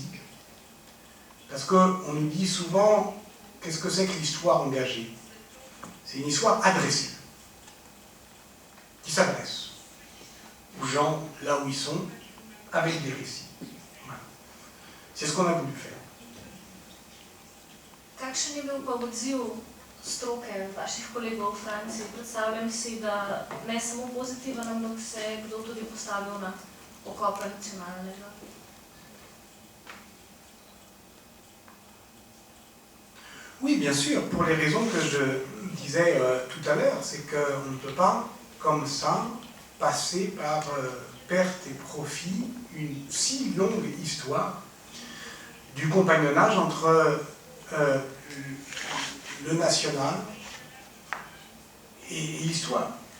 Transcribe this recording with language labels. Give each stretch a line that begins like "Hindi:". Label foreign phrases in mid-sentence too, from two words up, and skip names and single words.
French: Parce qu'on nous dit souvent, qu'est-ce que c'est que l'histoire engagée? C'est une histoire adressée, qui s'adresse aux gens là où ils sont, avec des récits. Voilà. C'est ce qu'on a voulu faire.
Slovenian: Kakšen je bil pa odziv stroke vaših kolegov v Franciji? Predstavljam si, da ne samo pozitiven, ampak se je kdo tudi postavil na okope nacionalnega.
French: Oui, bien sûr, pour les raisons que je disais tout à l'heure, c'est qu'on ne peut pas, comme ça, passer par perte et profit une si longue histoire du compagnonnage entre le national et l'histoire.